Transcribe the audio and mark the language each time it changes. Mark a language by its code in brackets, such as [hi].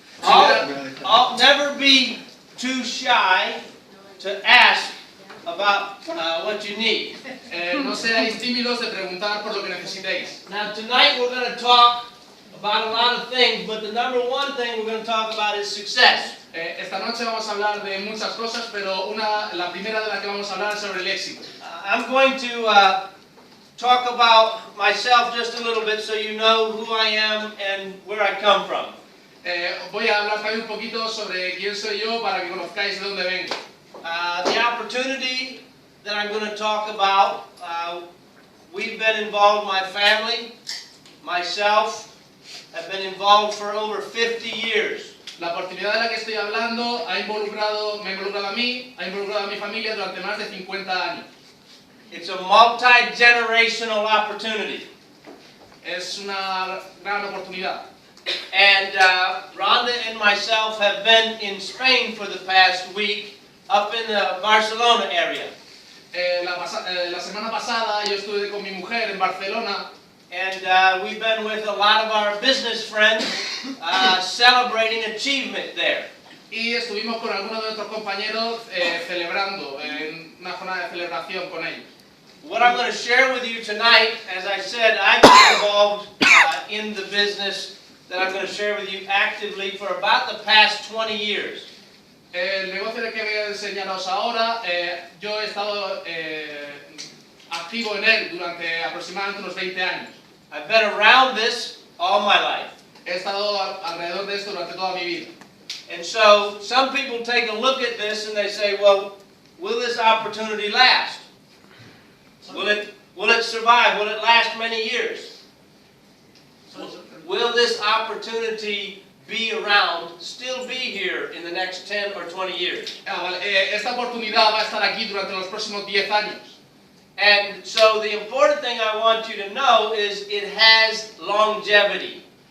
[en] I'll never be too shy to ask about what you need. [es] No seáis tímidos de preguntar por lo que necesitéis. [en] Now tonight we're going to talk about a lot of things, but the number one thing we're going to talk about is success. [es] Esta noche vamos a hablar de muchas cosas, pero la primera de las que vamos a hablar es sobre el éxito. [en] I'm going to talk about myself just a little bit so you know who I am and where I come from. [es] Voy a hablar también un poquito sobre quién soy yo para que conozcáis de dónde vengo. [en] The opportunity that I'm going to talk about, we've been involved, my family, myself, have been involved for over 50 years. [es] La oportunidad de la que estoy hablando me ha involucrado a mí, ha involucrado a mi familia durante más de 50 años. [en] It's a multi-generational opportunity. [es] Es una gran oportunidad. [en] And Rhonda and myself have been in Spain for the past week, up in the Barcelona area. [es] La semana pasada yo estuve con mi mujer en Barcelona. [en] And we've been with a lot of our business friends celebrating achievement there. [es] Y estuvimos con algunos de nuestros compañeros celebrando en una jornada de celebración con ellos. [en] what I'm going to share with you tonight, as I said, I've been involved in the business that I'm going to share with you actively for about the past 20 years. [es] El negocio que voy a enseñaros ahora, yo he estado activo en él durante aproximadamente unos 20 años. [en] I've been around this all my life. [es] He estado alrededor de esto durante toda mi vida. [en] And so some people take a look at this and they say, well, will this opportunity last? Will it survive? Will it last many years? Will this opportunity be around, still be here in the next 10 or 20 years? [es] Esta oportunidad va a estar aquí durante los próximos 10 años. [en] And so the important thing I want you to know is it has longevity.